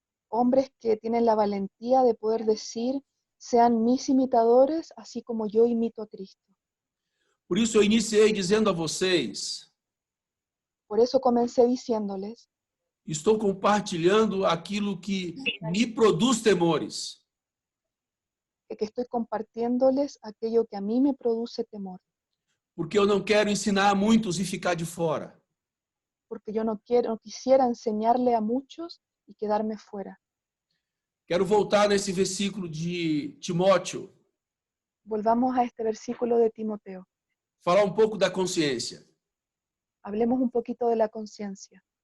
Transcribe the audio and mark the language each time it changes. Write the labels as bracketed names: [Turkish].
[Spanish] Hombres que tienen la valentía de poder decir: sean mis imitadores, así como yo imito a Cristo. [Portuguese] Por isso eu iniciei dizendo a vocês. [Spanish] Por eso comencé diciéndoles. [Portuguese] Estou compartilhando aquilo que me produz temores. [Spanish] Que estoy compartiéndoles aquello que a mí me produce temor. [Portuguese] Porque eu não quero ensinar a muitos e ficar de fora. [Spanish] Porque yo no quisiera enseñarle a muchos y quedarme fuera. [Portuguese] Quero voltar nesse versículo de Timóteo. [Spanish] Volvamos a este versículo de Timoteo. [Portuguese] Falar um pouco da consciência. [Spanish] Hablemos un poquito de la conciencia.